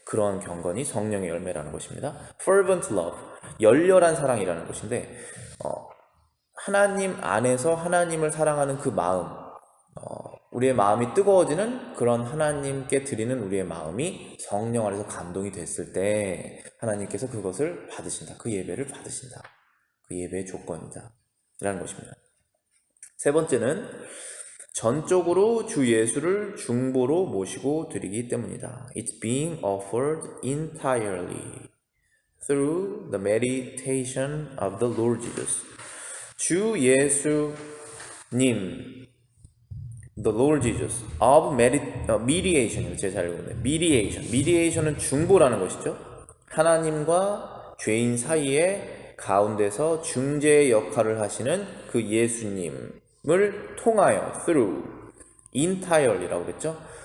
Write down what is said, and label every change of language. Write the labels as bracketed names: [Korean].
[Korean] 그런 경건이 성령의 열매라는 것입니다. [English] Fervent love, [Korean] 열렬한 사랑이라는 것인데 하나님 안에서 하나님을 사랑하는 그 마음, 우리의 마음이 뜨거워지는 그런 하나님께 드리는 우리의 마음이 성령 안에서 감동이 됐을 때 하나님께서 그것을 받으신다. 그 예배를 받으신다. 그 예배의 조건이다. 라는 것입니다. 세 번째는 전적으로 주 예수를 중보로 모시고 드리기 때문이다. [English] It's being offered entirely through the meditation of the Lord Jesus. [Korean] 주 예수님, [English] the Lord Jesus of mediation, [Korean] 제가 잘 읽었네요. mediation은 중보라는 것이죠. 하나님과 죄인 사이에 가운데서 중재의 역할을 하시는 그 예수님을 통하여 [English] through entirely [Korean] 라고 그랬죠.